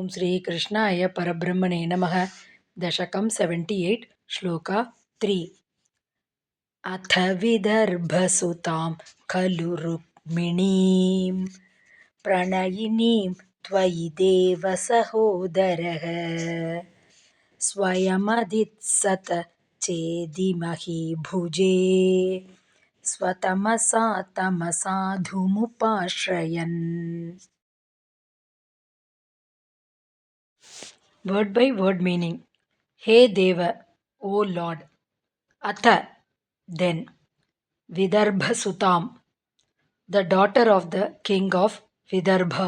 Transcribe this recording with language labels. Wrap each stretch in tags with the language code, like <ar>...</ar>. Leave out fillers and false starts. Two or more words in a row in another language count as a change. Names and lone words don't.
<sa>ಶ್ರೀ ಕೃಷ್ಣಾಯ ಪರಬ್ರಹ್ಮಣೇ ನಮಃ ದಶಕಂ 78 ಶ್ಲೋಕ 3 ಅಥ ವಿದರ್ಭಸುತಾಂ ಖಲು ರುಕ್ಮಿಣೀಂ ಪ್ರಣಯಿನೀಂ ತ್ವಯಿ ದೇವ ಸಹೋದರಃ ಸ್ವಯಮದಿತ್ಸತ ಚೇದಿಮಹಿ ಭುಜೇ ಸ್ವತಮಸಾ ತಮಸಾಧುಮುಪಾಶ್ರಯನ್.</sa> <en>Word by word meaning. Hey Deva, O Lord. Atha, then.</en> <sa>Vidarbha Sutam,</sa> <en>the daughter of the king of Vidarbha.</en>